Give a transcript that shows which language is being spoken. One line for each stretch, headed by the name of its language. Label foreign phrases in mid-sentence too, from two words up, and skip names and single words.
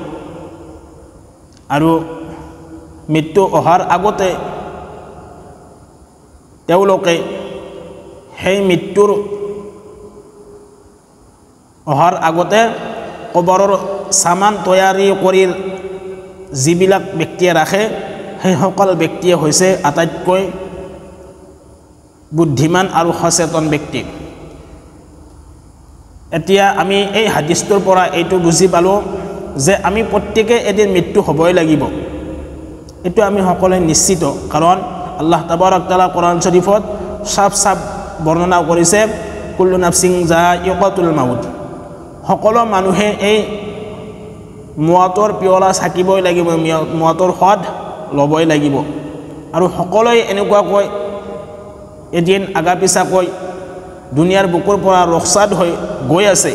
Assamese: আৰু মৃত্যু অহাৰ আগতে তেওঁলোকে সেই মৃত্যুৰ অহাৰ আগতে কবৰৰ সামান তৈয়াৰী কৰি যিবিলাক ব্যক্তিয়ে ৰাখে, সেই সকল ব্যক্তিয়ে হৈছে আটাইতকৈ বুদ্ধিমান আৰু সচেতন ব্যক্তি। এতিয়া আমি এই হাদিছটোৰ পৰা এইটো বুজি পালোঁ যে আমি প্ৰত্যেকে এদিন মৃত্যু হ'বই লাগিব। এইটো আমি সকলোৱে নিশ্চিত, কাৰণ
Arabic: الله تبارك وتعالى
Assamese: কোৰআন শৰীফত সাফ বৰ্ণনা কৰিছে,
Arabic: كل نفس ذائقة الموت.
Assamese: সকলো মানুহে এই মৌতৰ পিয়লা চাকিবই লাগিব, মৌতৰ সোৱাদ ল'বই লাগিব। আৰু সকলোৱে এনেকুৱাকৈ এদিন আগা পিছাকৈ দুনিয়াৰ বুকুৰ পৰা ৰখচাদ হৈ গৈ আছে।